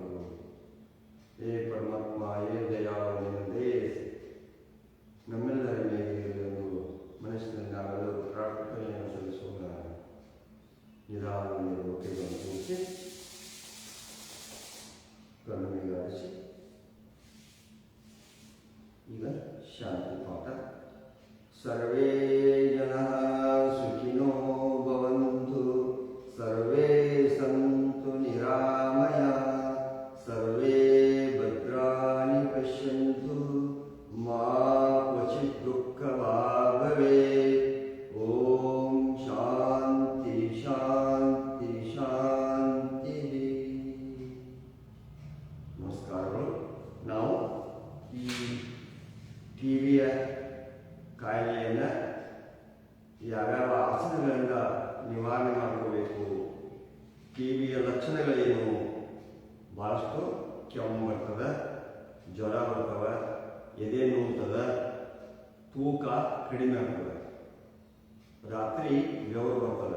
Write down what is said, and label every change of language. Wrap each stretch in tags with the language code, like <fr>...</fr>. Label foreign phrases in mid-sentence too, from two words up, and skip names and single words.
<kn>ಹೇ ಪರಮಾತ್ಮ, ಹೇ ದಯಾಳನೇ, ನಮ್ಮೆಲ್ಲರ ಮೇಲೆ ಎಂದು ಮನಸ್ಸಿನಲ್ಲಿ ನಾವೆಲ್ಲರೂ ಪ್ರಾರ್ಥನೆಯನ್ನು ಸಲ್ಲಿಸೋಣ. ನಿಧಾನವಾಗಿ ಹೊಟ್ಟೆಗಳನ್ನು ತೋರಿಸಿ ಕಣ್ಣುಗಳಿಗೆ ಆರಿಸಿ ಈಗ ಶಾಂತಿ ಪಾಠ.</kn> <sa>ಸರ್ವೇ ಜನಃ ಸುಖಿನೋ ಭವಂತು, ಸರ್ವೇ ಸಂತು ನಿರಾಮಯಃ, ಸರ್ವೇ ಭದ್ರಾಣಿ ಪಶ್ಯಂತು, ಮಾ ಕ್ವಚಿತ್ ದುಃಖಭಾಗ್ ಭವೇತ್. ಓಂ ಶಾಂತಿ ಶಾಂತಿ ಶಾಂತಿ.</sa> <kn>ನಮಸ್ಕಾರಗಳು. ನಾವು ಈ ಟಿವಿಯ ಕಾಯಿಲೆಯನ್ನು ಯಾವ್ಯಾವ ಆಸನಗಳಿಂದ ನಿವಾರಣೆ ಮಾಡ್ಕೋಬೇಕು, ಟಿವಿಯ ಲಕ್ಷಣಗಳೇನು, ಭಾಳಷ್ಟು ಕೆಮ್ಮು ಬರ್ತದೆ, ಜ್ವರ ಬರ್ತವೆ, ಎದೆ ನೋವ್ತದೆ, ತೂಕ ಕಡಿಮೆ ಆಗ್ತದೆ, ರಾತ್ರಿ ಬೆವರು ಬರ್ತದೆ.</kn>